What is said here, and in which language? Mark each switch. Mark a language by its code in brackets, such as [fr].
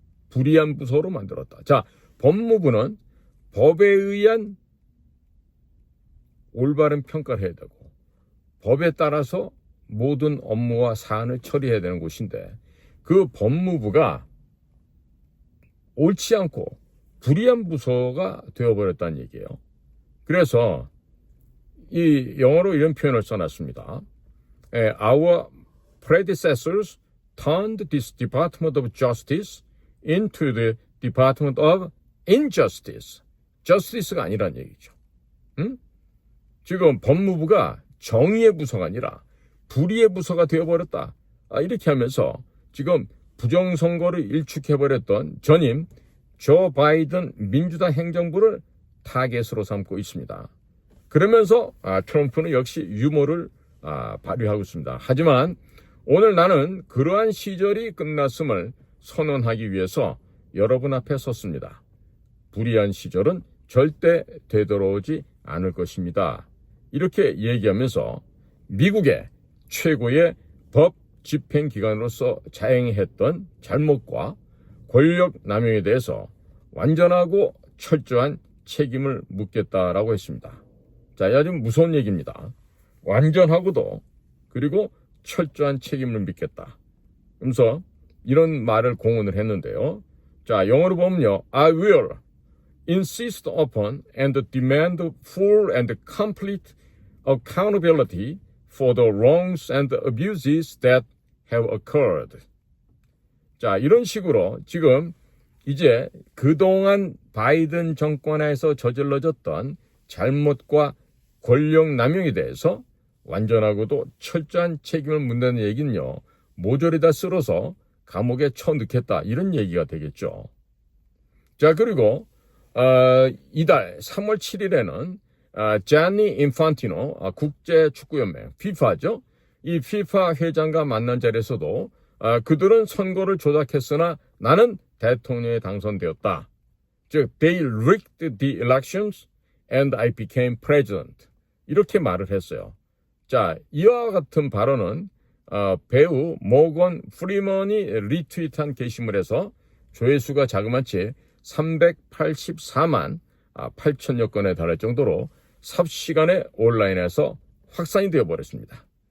[ko] 불의한 부서로 만들었다. 자, 법무부는 법에 의한 올바른 평가를 해야 되고 법에 따라서 모든 업무와 사안을 처리해야 되는 곳인데 그 법무부가 옳지 않고 불의한 부서가 되어버렸다는 얘기예요. 그래서 이 영어로 이런 표현을 써놨습니다. [en] Our predecessors turned this Department of Justice into the Department of Injustice. [ko] Justice가 아니란 얘기죠. 지금 법무부가 정의의 부서가 아니라 불의의 부서가 되어버렸다. 이렇게 하면서 지금 부정선거를 일축해버렸던 전임 조 바이든 민주당 행정부를 타겟으로 삼고 있습니다. 그러면서 트럼프는 역시 유머를 발휘하고 있습니다. 하지만 오늘 나는 그러한 시절이 끝났음을 선언하기 위해서 여러분 앞에 섰습니다. 불의한 시절은 절대 되돌아오지 않을 것입니다. 이렇게 얘기하면서 미국의 최고의 법 집행기관으로서 자행했던 잘못과 권력 남용에 대해서 완전하고 철저한 책임을 묻겠다라고 했습니다. 자, 아주 무서운 얘기입니다. 완전하고도 그리고 철저한 책임을 묻겠다. 그래서 이런 말을 공언을 했는데요. 자, 영어로 보면요. [en] I will insist upon and demand full and complete accountability for the wrongs and abuses that have occurred. [ko] 자, 이런 식으로 지금 이제 그동안 바이든 정권에서 저질러졌던 잘못과 권력 남용에 대해서 완전하고도 철저한 책임을 묻는 얘기는요. 모조리 다 쓸어서 감옥에 쳐넣겠다. 이런 얘기가 되겠죠. 자, 그리고 이달 3월 7일에는 자니 인판티노 국제축구연맹 FIFA죠. 이 FIFA 회장과 만난 자리에서도 그들은 선거를 조작했으나 나는 대통령에 당선되었다. 즉, [en] they rigged the elections and I became president. [ko] 이렇게 말을 했어요. 자, 이와 같은 발언은 배우 모건 프리먼이 리트윗한 게시물에서 조회수가 자그마치 384만 8천여 건에 달할 정도로 삽시간에 온라인에서 확산이 되어버렸습니다.